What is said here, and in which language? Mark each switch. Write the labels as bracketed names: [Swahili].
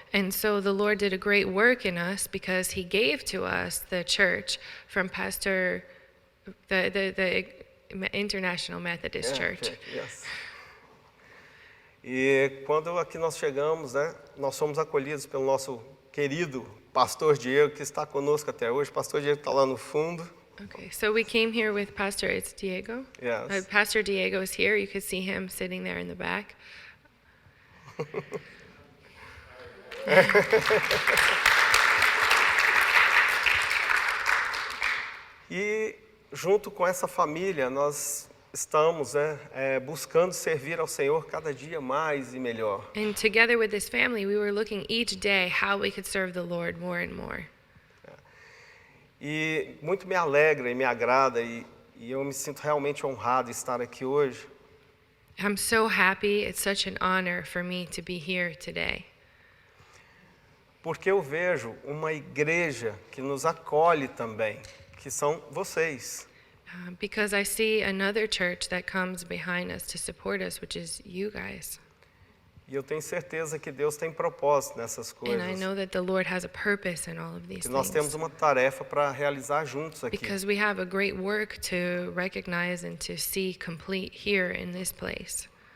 [English] And so the Lord did a great work in us because He gave to us the church from Pastor, the International Methodist Church. Yes. [Portuguese] E quando aqui nós chegamos, né, nós fomos acolhidos pelo nosso querido Pastor Diego, que está conosco até hoje. Pastor Diego está lá no fundo. [English] Okay, so we came here with Pastor, it's Diego? Yes. Pastor Diego is here. You could see him sitting there in the back. [Portuguese] E junto com essa família, nós estamos buscando servir ao Senhor cada dia mais e melhor. [English] And together with this family, we were looking each day how we could serve the Lord more and more. [Portuguese] E muito me alegra e me agrada e eu me sinto realmente honrado de estar aqui hoje, [English] I'm so happy. It's such an honor for me to be here today. [Portuguese] porque eu vejo uma igreja que nos acolhe também, que são vocês. [English] Because I see another church that comes behind us to support us, which is you guys. [Portuguese] E eu tenho certeza que Deus tem propósito nessas [English] And I [Portuguese] coisas. [English] know that the Lord has a purpose in all of these [Portuguese] Que nós temos [English] things. [Portuguese] uma tarefa para realizar juntos aqui. [English] Because we have a great work to recognize and to see complete here in this place.